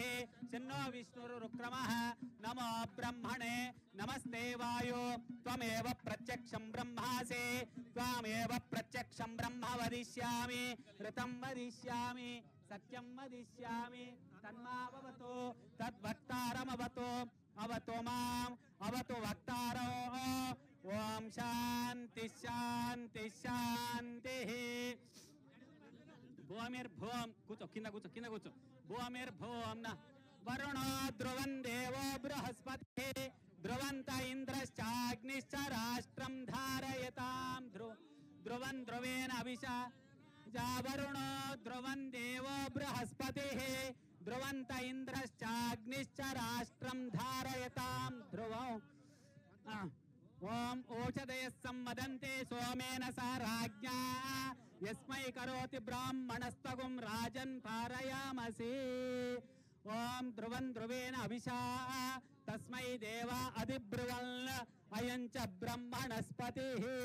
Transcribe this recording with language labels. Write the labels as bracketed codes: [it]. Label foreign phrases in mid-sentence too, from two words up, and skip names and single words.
[sa] शन्नो विष्णुरुक्रमः नमो ब्रह्मणे नमस्ते वायो त्वमेव प्रत्यक्षं ब्रह्मासि त्वमेव प्रत्यक्षं ब्रह्म वदिष्यामि ऋतं वदिष्यामि सत्यं वदिष्यामि तन्मावतु तद्वक्तारमवतु अवतु माम् अवतु वक्तारो ओम शांति शांति शांति भूमिर्भूम [te] కూర్చో కింద కూర్చో [sa] భూమిర్భూం న వరుణో ధ్రువం దేవో బృహస్పతి ధ్రువంత ఇంద్రశ్చాగ్నిశ్చ రాష్ట్రం ధారయతాం ధ్రువం ధ్రువేణ అభిషా వరుణో ధ్రువం దేవో బృహస్పతి ధ్రువంత ఇంద్రశ్చాగ్నిశ్చ రాష్ట్రం ధారయతాం ధ్రువం ओम ओषधय सम्मदन्ते सोमेन सा राज्ञा यस्मै करोति ब्राह्मणस्तगुं राजन् पारयामसि ओम ध्रुवं ध्रुवेण अभिषा तस्मै देवा अधिब्रुवन् अयं च ब्रह्मणस्पतिः